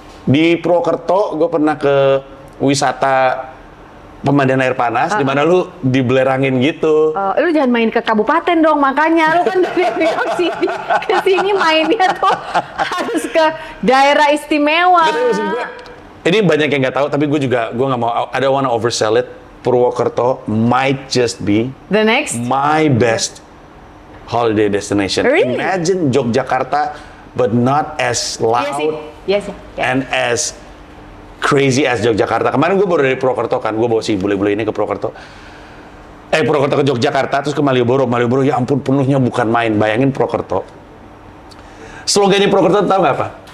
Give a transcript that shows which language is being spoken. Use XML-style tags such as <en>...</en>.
<id>Di Purwokerto, gue pernah ke wisata pemandian air panas, di mana lu dibelerangin gitu. Lu jangan main ke kabupaten dong, makanya lu kan dari New York City ke sini mainnya tuh harus ke daerah istimewa. Betul, maksud gue, ini banyak yang nggak tahu, tapi gue nggak mau.</id> <en>I don't wanna oversell it. Purwokerto might just be the next my best holiday destination. Really? Imagine Yogyakarta, but not as loud and as crazy as Yogyakarta.</en> <id>Kemarin gue baru dari Purwokerto kan, gue bawa si bule-bule ini ke Purwokerto. Purwokerto ke Yogyakarta, terus ke Malioboro. Malioboro, ya ampun, penuhnya bukan main. Bayangin Purwokerto. Slogannya Purwokerto tahu nggak apa?</id>